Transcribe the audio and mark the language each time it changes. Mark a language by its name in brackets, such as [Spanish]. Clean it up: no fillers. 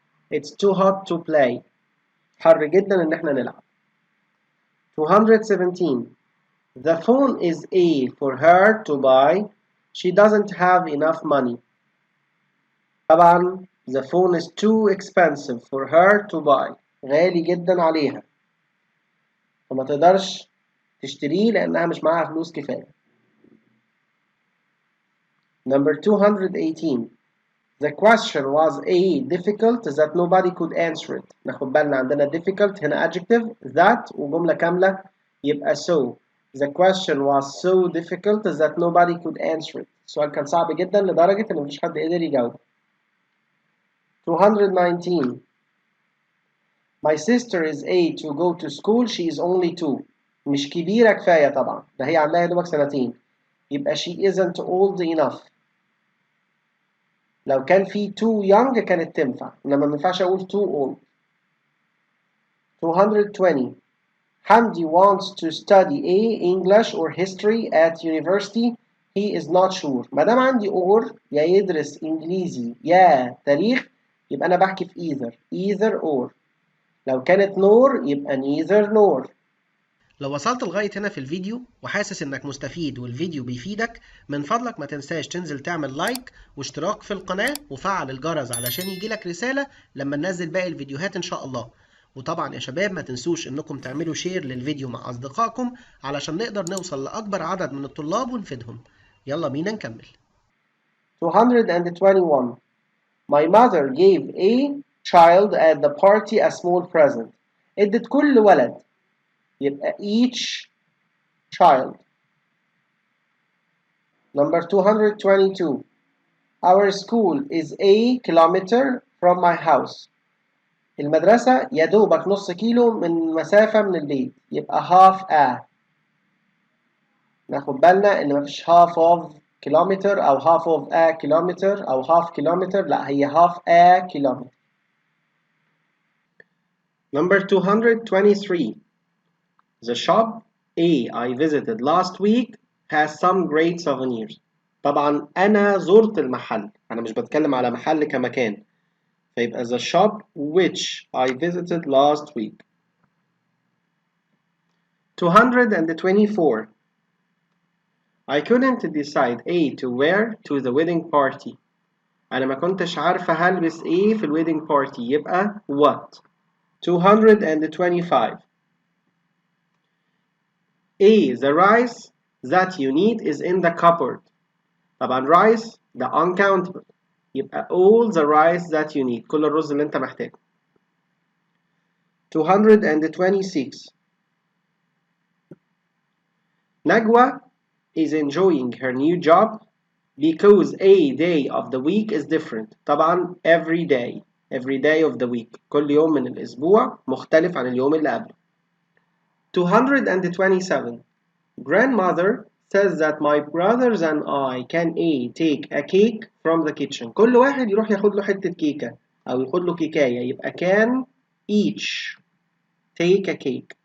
[English] It's too hot to play. [Arabic] حر جدا ان احنا نلعب. [English] 217 The phone is A for her to buy. She doesn't have enough money. [Arabic] طبعا [English] the phone is too expensive for her to buy. [Arabic] غالي جدا عليها فما تقدرش تشتريه لأنها مش معاها فلوس كفاية. [English] Number 218 The question was A difficult that nobody could answer it. [Arabic] ناخد بالنا عندنا difficult هنا adjective that وجملة كاملة يبقى so. [English] The question was so difficult that nobody could answer it. [Arabic] السؤال كان صعب جدا لدرجة إن مفيش حد قدر يجاوب. 219 [English] My sister is 8 to go to school. She is only 2. [Arabic] مش كبيرة كفاية طبعا، ده هي عندها يا دوبك سنتين. يبقى [English] she isn't old enough. [Arabic] لو كان في [English] too young [Arabic] كانت تنفع، إنما ما ينفعش أقول [English] too old. 220. Hamdi wants to study English or history at university. He is not sure. [Arabic] ما دام عندي or يا يدرس إنجليزي يا تاريخ يبقى أنا بحكي في [English] either or. [Arabic] لو كانت nor يبقى [English] neither nor. [Arabic] لو وصلت لغاية هنا في الفيديو وحاسس انك مستفيد والفيديو بيفيدك، من فضلك ما تنساش تنزل تعمل لايك واشتراك في القناة وفعل الجرس علشان يجيلك رسالة لما ننزل باقي الفيديوهات ان شاء الله. وطبعا يا شباب ما تنسوش انكم تعملوا شير للفيديو مع اصدقائكم علشان نقدر نوصل لاكبر عدد من الطلاب ونفيدهم. يلا بينا نكمل. 221. [English] My mother gave a child at the party a small present. [Arabic] ادت كل ولد يبقى [English] each child. Number 222. Our school is a kilometer from my house. [Arabic] المدرسة يا دوبك نص كيلو من مسافة من البيت يبقى [English] half a. [Arabic] ناخد بالنا إن مفيش [English] half of kilometer [Arabic] أو [English] half of a kilometer أو half kilometer، [Arabic] لا هي [English] half a kilometer. Number 223. The shop A I visited last week has some great souvenirs. [Arabic] طبعا أنا زرت المحل، أنا مش بتكلم على محل كمكان، فيبقى [English] the shop which I visited last week. 224. I couldn't decide to wear to the wedding party. [Arabic] أنا ما كنتش عارفة هلبس إيه في ال [English] wedding party [Arabic] يبقى what. 225. [English] The rice that you need is in the cupboard. [Arabic] طبعا [English] rice ده uncountable يبقى all the rice that you need، [Arabic] كل الرز اللي انت محتاجه. 226. [English] Najwa is enjoying her new job because a day of the week is different. [Arabic] طبعا [English] every day of the week، [Arabic] كل يوم من الأسبوع مختلف عن اليوم اللي قبله. 227. [English] Grandmother says that my brothers and I can take a cake from the kitchen. [Arabic] كل واحد يروح ياخد له حتة كيكة أو ياخد له كيكاية يبقى [English] can each take a cake.